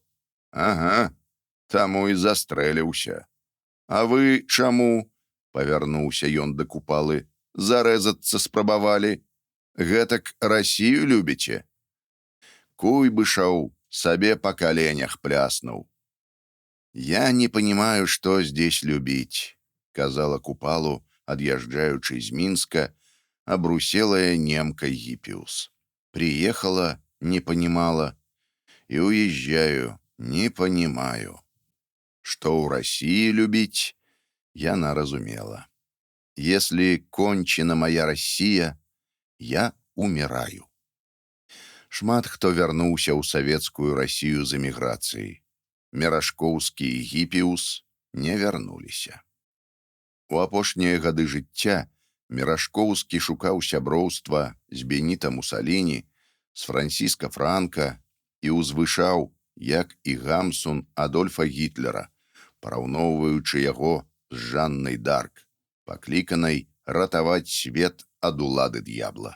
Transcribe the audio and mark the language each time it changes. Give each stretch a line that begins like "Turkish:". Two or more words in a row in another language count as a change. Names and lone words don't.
Belarusian: Ага, таму і застрэліўся. А вы чаму? Павярнуўся ён да Купалы. Зарэзацца спрабавалі? Гэтак Расію любіце? Куйбышаў сабе па каленях пляснуў.
Russian: Я не понимаю, что здесь любить,
Belarusian: казала Купалу, ад'язджаючы з Мінска, абруселая немка Гіпіус.
Russian: Приехала, не понимала, и уезжаю, не понимаю. Что у России любить,
Belarusian: яна разумела.
Russian: Если кончена моя Россия, я умираю.
Belarusian: Шмат хто вярнуўся ў савецкую Расію з эміграцыяй. Мерашкоўскі і Гіпіус не вярнуліся. У апошнія гады жыцця Мерашкоўскі шукаў сяброўства з Беніта Мусаліні, з Франціска Франка і ўзвышаў, як і Гамсун, Адольфа Гітлера, параўноўваючы яго з Жаннай Дарк, пакліканай ратаваць свет ад улады д'ябла.